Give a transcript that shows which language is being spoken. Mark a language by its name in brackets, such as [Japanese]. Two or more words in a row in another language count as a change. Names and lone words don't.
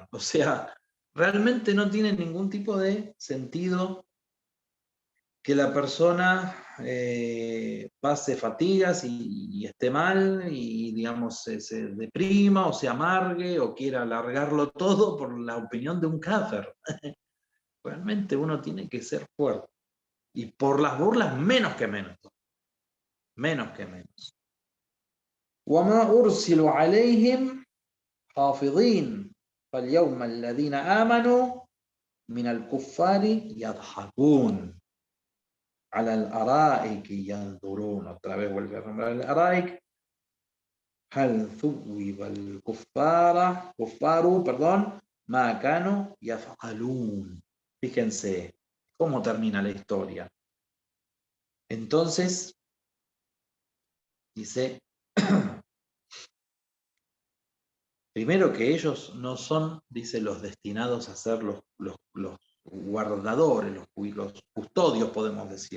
[Spanish] O sea, realmente no tiene ningún tipo de sentido que la persona pase fatigas y esté mal y, digamos, se deprima o se amargue o quiera alargarlo todo por la opinión de un kafir. Realmente uno tiene que ser fuerte. Y por las burlas, menos que menos. Menos que menos. [Arabic] وَمَا أُرْسِلُوا عَلَيْهِمْ حَافِظِينَ فَالْيَوْمَ الَّذِينَ آمَنُوا مِنَ الْكُفَّارِ يَضْحَكُونَ على الأرائك ينظرون. [Spanish] Otra vez vuelve a nombrar el araic. [Arabic] هل ثوب الكفار ما كانوا يفعلون. [Spanish] Fíjense cómo termina la historia. Entonces, dice, primero que ellos no son, dice, los destinados a ser los guardadores, los custodios, podemos decir.